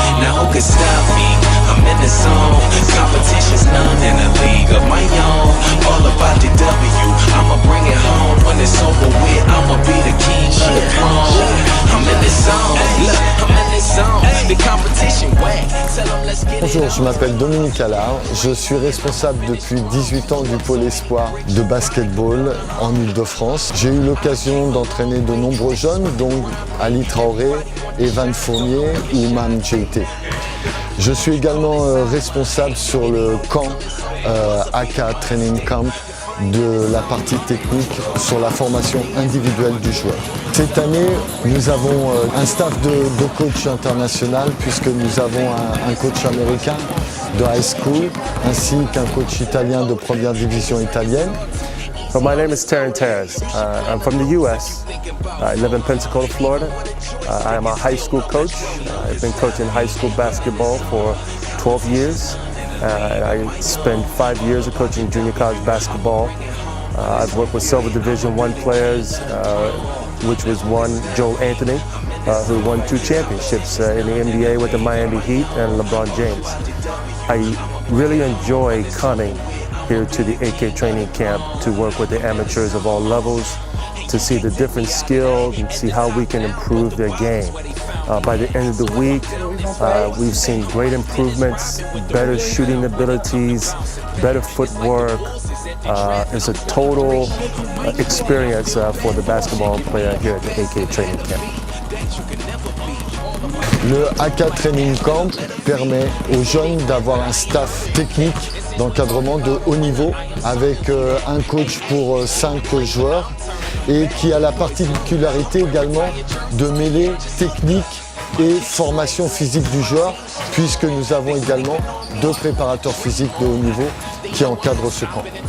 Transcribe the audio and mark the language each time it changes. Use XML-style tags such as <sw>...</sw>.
<en>Now who could stop me, I'm in the zone. Competition's none in a league of my own. All about the W, I'ma bring it home. When it's over with, I'ma be the king of the throne. I'm in the zone, look, I'm in the zone. The competition whack, tell them let's get it.</en> <fr>Bonjour, je m'appelle Dominique Allard, je suis responsable depuis 18 ans du pôle espoir de basketball en Ile-de-France. J'ai eu l'occasion d'entraîner de nombreux jeunes, dont Ali Traoré, Evan Fournier ou Mam Djeité. Je suis également responsable sur le camp AK Training Camp de la partie technique sur la formation individuelle du joueur. Cette année, nous avons un staff de coach international puisque nous avons un coach américain de high school ainsi qu'un coach italien de première division italienne.</fr> <en>So my name is Taryn Terrace. I'm from the U.S. I live in Pensacola, Florida. I am a high school coach. I've been coaching high school basketball for 12 years. I spent 5 years of coaching junior college basketball. I've worked with Silver Division I players, which was one Joel Anthony, who won 2 championships in the NBA with the Miami Heat and LeBron James. I really enjoy coming here to the AK training camp to work with the amateurs of all levels, to see the different skills and see how we can improve their game. By the end of the week, we've seen great improvements, better shooting abilities, better footwork. It's a total experience for the basketball player here at the AK training camp.</en> <fr>Le AK Training Camp permet aux jeunes d'avoir un staff technique d'encadrement de haut niveau avec un coach pour 5 joueurs et qui a la particularité également de mêler technique et formation physique du joueur puisque nous avons également 2 préparateurs physiques de haut niveau qui encadrent ce camp.</fr>